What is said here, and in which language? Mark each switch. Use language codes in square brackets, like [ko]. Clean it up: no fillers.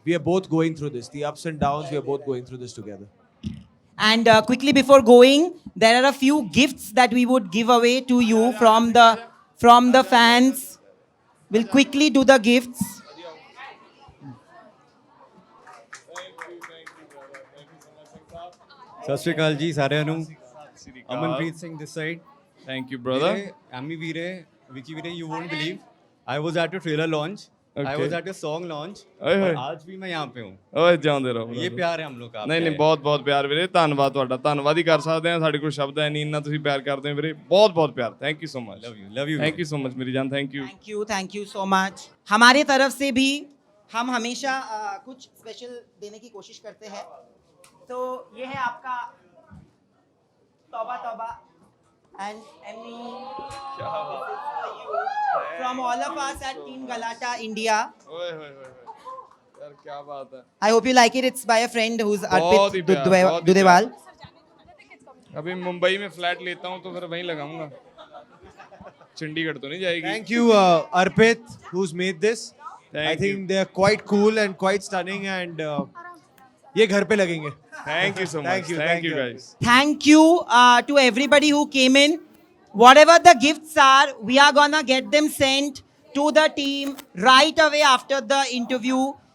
[en] We are both going through this. The ups and downs, we are both going through this together. And quickly before going, there are a few gifts that we would give away to you from the fans. We'll quickly do the gifts. [pa] ਸਤਿ ਸ਼੍ਰੀ ਅਕਾਲ ਜੀ ਸਾਰਿਆਂ ਨੂੰ Amanpreet Singh this side [en] Thank you, brother. [pa] Ammy ਵੀਰੇ ਵਿਕੀ ਵੀਰੇ [en] you won't believe I was at your trailer launch I was at your song launch [hi] और आज भी मैं यहाँ पे हूँ [pa] ਓਏ ਜਾਂਦੇ ਰਹੋ [hi] ये प्यार है हम लोग का [pa] ਨਹੀਂ ਬਹੁਤ ਪਿਆਰ ਵੀਰੇ ਧੰਨਵਾਦ ਤੁਹਾਡਾ ਧੰਨਵਾਦ ਹੀ ਕਰ ਸਕਦੇ ਆ ਸਾਡੇ ਕੋਲ ਸ਼ਬਦ ਹੈ ਨਹੀਂ ਇੰਨਾ ਤੁਸੀਂ ਪਿਆਰ ਕਰਦੇ ਹੋ ਵੀਰੇ ਬਹੁਤ ਪਿਆਰ [en] thank you so much love you thank you so much [hi] मेरी जान [en] thank you thank you so much [hi] हमारे तरफ से भी हम हमेशा कुछ स्पेशल देने की कोशिश करते हैं तो ये है आपका तौबा [en] and Emmy from all of us at Team Galata India. [hi] ओए यार क्या बात है [en] I hope you like it. It's by a friend who's Arpit Dudewal. [hi] अभी मुंबई में फ्लैट लेता हूँ तो फिर वहीं लगाऊंगा चंडीगढ़ तो नहीं जाएगी [en] Thank you, Arpit, who's made this. I think they're quite cool and quite stunning, and [hi] ये घर पे लगेंगे. [en] Thank you so much. Thank you guys. Thank you to everybody who came in. Whatever the gifts are, we are gonna get them sent to the team right away after the interview.